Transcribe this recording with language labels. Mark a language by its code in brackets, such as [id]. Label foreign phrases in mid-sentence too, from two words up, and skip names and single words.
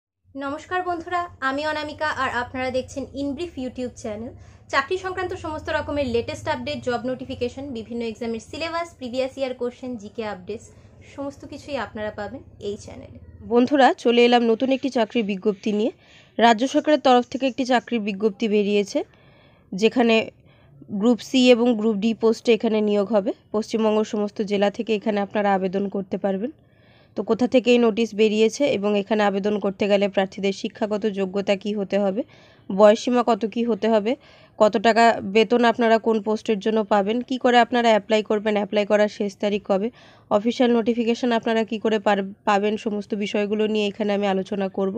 [bn] নমস্কার বন্ধুরা আমি অনামিকা আর আপনারা দেখছেন इनब्रिफ यूट्यूब चैनल। চাকরি সংক্রান্ত সমস্ত রকমের [en] latest update, job notification, [bn] বিভিন্ন এক্সামের সিলেবাস, [en] previous year question, GK updates [bn] সমস্ত কিছুই আপনারা পাবেন এই চ্যানেলে। বন্ধুরা চলে এলাম নতুন একটি চাকরির বিজ্ঞপ্তি নিয়ে। রাজ্য সরকারের তরফ থেকে একটি চাকরির বিজ্ঞপ্তি বেরিয়েছে, যেখানে গ্রুপ সি এবং গ্রুপ ডি পোস্টে এখানে নিয়োগ হবে। পশ্চিমবঙ্গের সমস্ত জেলা থেকে এখানে আপনারা আবেদন করতে পারবেন। তো কোথা থেকে এই নোটিশ বেরিয়েছে এবং এখানে আবেদন করতে গেলে প্রার্থীদের শিক্ষাগত যোগ্যতা কি হতে হবে, বয়সসীমা কত কি হতে হবে, কত টাকা বেতন আপনারা কোন পোস্টের জন্য পাবেন, কি করে আপনারা অ্যাপ্লাই করবেন, অ্যাপ্লাই করার শেষ তারিখ কবে, অফিশিয়াল নোটিফিকেশন আপনারা কি করে পাবেন, সমস্ত বিষয়গুলো নিয়ে এখানে আমি আলোচনা করব।